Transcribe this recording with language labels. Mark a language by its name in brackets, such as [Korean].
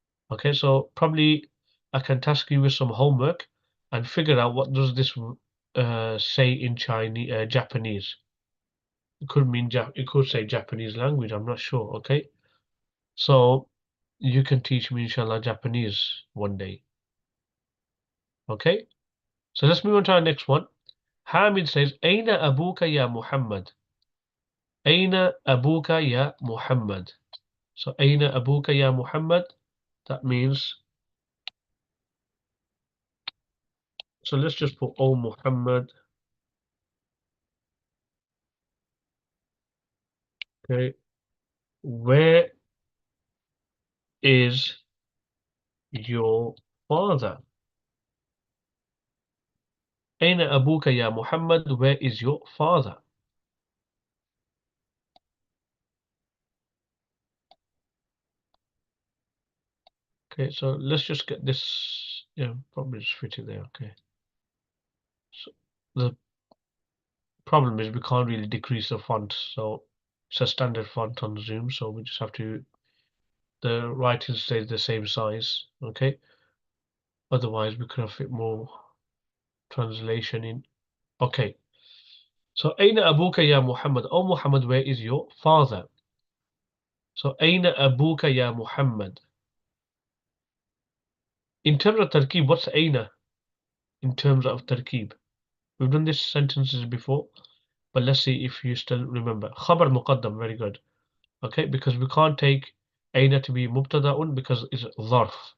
[English] Okay, so probably I can task you with some homework and figure out what does this say in Chinese, Japanese. It could mean it could say Japanese language. I'm not sure. Okay, so you can teach me inshallah Japanese one day. Okay, so let's move on to our next one. Hamid says, [Arabic] أين أبوك يا محمد? أين أبوك يا محمد? So أين أبوك يا محمد? [English] That means, so let's just put O Muhammad. Okay, where is your father? [Arabic] أين أبوك يا محمد? [English] Where is your father? Okay, so let's just get this. Yeah, probably just fit it there. Okay. So the problem is we can't really decrease the font, so it's a standard font on Zoom, so we just have to, the writing stays the same size. Okay. Otherwise, we could have fit more translation in. Okay. [Arabic] So أين أبوك يا محمد? [English] Oh Muhammad, where is your father? [Arabic] So أين أبوك يا محمد? [English] In terms of tarkib, what's أين in terms of tarkib? We've done these sentences before, but let's see if you still remember. خبر مقدم, very good. Okay, because we can't take أين to be مبتدأ because it's ظرف.